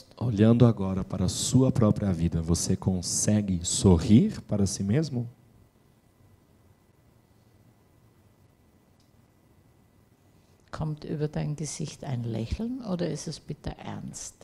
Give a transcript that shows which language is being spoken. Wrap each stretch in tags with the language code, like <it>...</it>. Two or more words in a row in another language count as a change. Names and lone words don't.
<pt>Olhando agora para a sua própria vida, você consegue sorrir para si mesmo?</pt> <de>Kommt über dein Gesicht ein Lächeln oder ist es bitter ernst?</de>